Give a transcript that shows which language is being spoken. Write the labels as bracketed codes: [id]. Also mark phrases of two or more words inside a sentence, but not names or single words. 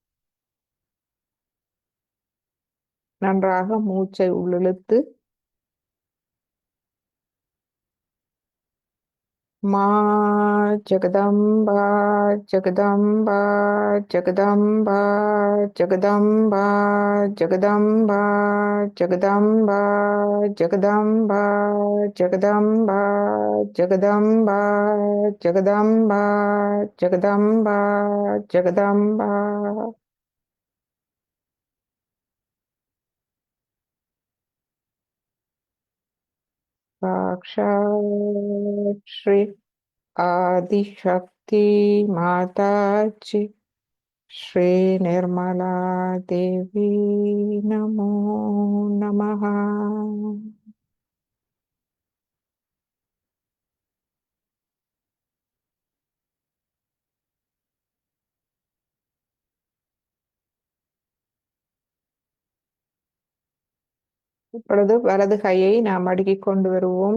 [ta] நன்றாக மூச்சை உள்ளிழுத்து மா ஜெகதம்பா ஜெகதம்பா ஜெகதம்பா ஜெகதம்பா ஜெகதம்பா ஜெகதம்பா ஜெகதம்பா ஜெகதம்பா ஜெகதம்பா ஜெகதம்பா ஜெகதம்பா ஜெகதம்பா. [sa] साक्षात् श्री आदिशक्ति माता जी श्री निर्मला देवी नमो नमः. [ta] இப்பொழுது வலது கையை நாம் அடுக்கிக் கொண்டு வருவோம்.